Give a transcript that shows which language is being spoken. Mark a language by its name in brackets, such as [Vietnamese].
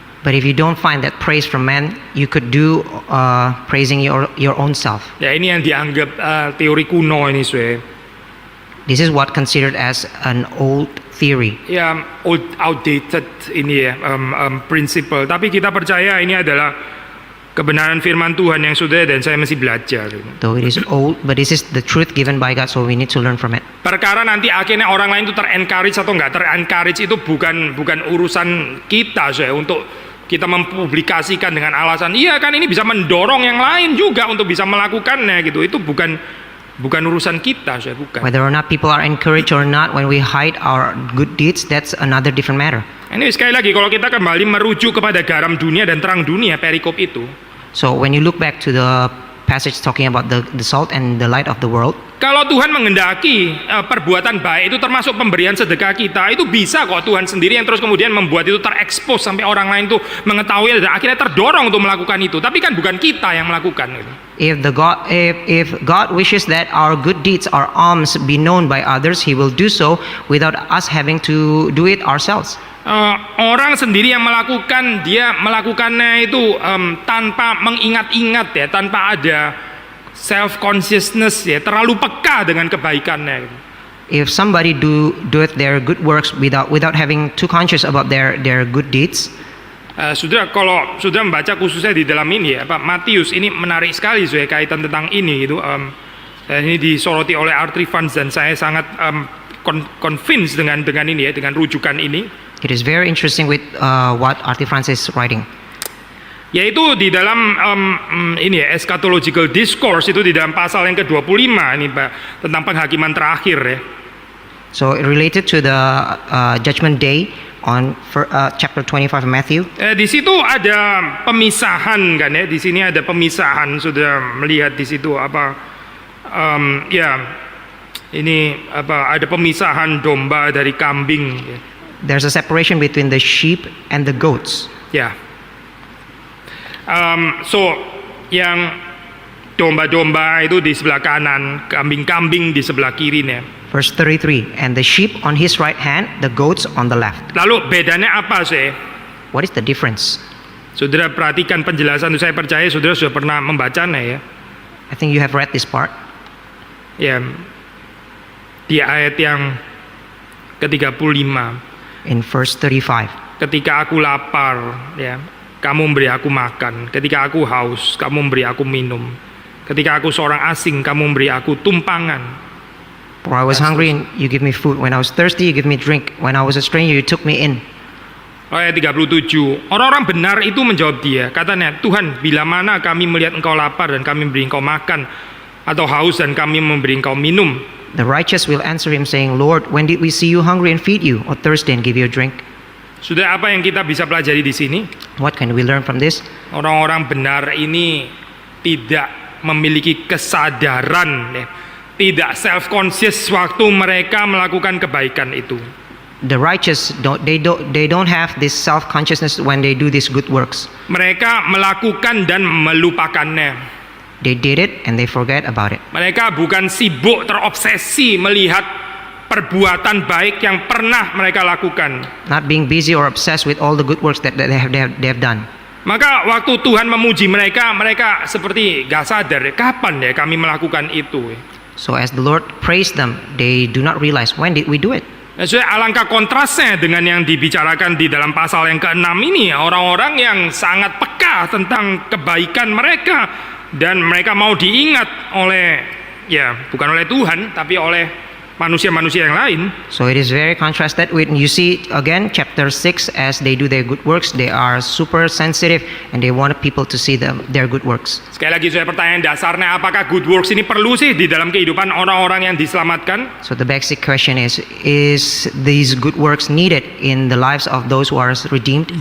[English] But if you don't find that praise from man, you could do praising your own self. [Indonesian] Ya ini yang dianggap teori kuno ini saya. [English] This is what considered as an old theory. [Indonesian] Ya, outdated ini ya, principle. Tapi kita percaya ini adalah kebenaran firman Tuhan yang sudah dan saya masih belajar. [English] Though it is old, but this is the truth given by God, so we need to learn from it. [Indonesian] Perkara nanti akhirnya orang lain itu ter-encourage atau nggak ter-encourage itu bukan urusan kita saya untuk kita mempublikasikan dengan alasan iya kan ini bisa mendorong yang lain juga untuk bisa melakukannya gitu. Itu bukan urusan kita, saya bukan. [English] Whether or not people are encouraged or not, when we hide our good deeds, that's another different matter. [Indonesian] Ini sekali lagi kalau kita kembali merujuk kepada garam dunia dan terang dunia, perikop itu. [English] So when you look back to the passage talking about the salt and the light of the world, [Indonesian] kalau Tuhan menghendaki perbuatan baik itu termasuk pemberian sedekah kita, itu bisa kok Tuhan sendiri yang terus kemudian membuat itu terekspos sampai orang lain tuh mengetahui dan akhirnya terdorong untuk melakukan itu. Tapi kan bukan kita yang melakukan itu. [English] If God wishes that our good deeds, our alms be known by others, He will do so without us having to do it ourselves. [Indonesian] Orang sendiri yang melakukan, dia melakukannya itu tanpa mengingat-ingat ya, tanpa ada self consciousness ya, terlalu peka dengan kebaikannya. [English] If somebody do their good works without having too conscious about their good deeds. [Indonesian] Sudah kalau sudah membaca khususnya di dalam ini ya, Pak Matius ini menarik sekali saya kaitan tentang ini gitu. Dan ini disoroti oleh R.T. Vance dan saya sangat convinced dengan ini ya, dengan rujukan ini. [English] It is very interesting with what R.T. Vance is writing. [Indonesian] Yaitu di dalam ini ya, eschatological discourse itu di dalam pasal yang ke-25 ini Pak, tentang penghakiman terakhir ya. [English] So related to the judgment day on chapter 25 of Matthew. [Indonesian] Di situ ada pemisahan kan ya, di sini ada pemisahan, sudah melihat di situ apa ya ini apa, ada pemisahan domba dari kambing ya. [English] There's a separation between the sheep and the goats. [Indonesian] Ya. So yang domba-domba itu di sebelah kanan, kambing-kambing di sebelah kirinya. [English] Verse 33, and the sheep on his right hand, the goats on the left. [Indonesian] Lalu bedanya apa sih? [English] What is the difference? [Indonesian] Saudara perhatikan penjelasan itu, saya percaya saudara sudah pernah membacanya ya. [English] I think you have read this part. [Indonesian] Ya, di ayat yang ke-35. [English] In verse 35. [Indonesian] Ketika aku lapar, ya, kamu memberi aku makan. Ketika aku haus, kamu memberi aku minum. Ketika aku seorang asing, kamu memberi aku tumpangan. [English] For I was hungry and you give me food. When I was thirsty, you give me drink. When I was a stranger, you took me in. [Indonesian] Ayat 37. Orang-orang benar itu menjawab dia. Katanya, Tuhan, bila mana kami melihat engkau lapar dan kami memberi engkau makan, atau haus dan kami memberi engkau minum. [English] The righteous will answer him saying, Lord, when did we see you hungry and feed you, or thirsty and give you a drink? [Indonesian] Sudah, apa yang kita bisa pelajari di sini? [English] What can we learn from this? [Indonesian] Orang-orang benar ini tidak memiliki kesadaran, ya, tidak self-conscious waktu mereka melakukan kebaikan itu. [English] The righteous they don't have this self-consciousness when they do these good works. [Indonesian] Mereka melakukan dan melupakannya. [English] They did it and they forget about it. [Indonesian] Mereka bukan sibuk terobsesi melihat perbuatan baik yang pernah mereka lakukan. [English] Not being busy or obsessed with all the good works that they have done. [Indonesian] Maka waktu Tuhan memuji mereka, mereka seperti gak sadar, kapan ya kami melakukan itu. [English] So as the Lord praised them, they do not realize, when did we do it? [Indonesian] Nah, so alangkah kontrasnya dengan yang dibicarakan di dalam pasal yang ke-6 ini, orang-orang yang sangat peka tentang kebaikan mereka dan mereka mau diingat oleh, ya bukan oleh Tuhan tapi oleh manusia-manusia yang lain. [English] So it is very contrasted when you see again chapter 6, as they do their good works, they are super sensitive and they want people to see their good works. [Indonesian] Sekali lagi saya pertanyaan dasarnya, apakah good works ini perlu sih di dalam kehidupan orang-orang yang diselamatkan? [English] So the basic question is these good works needed in the lives of those who are redeemed?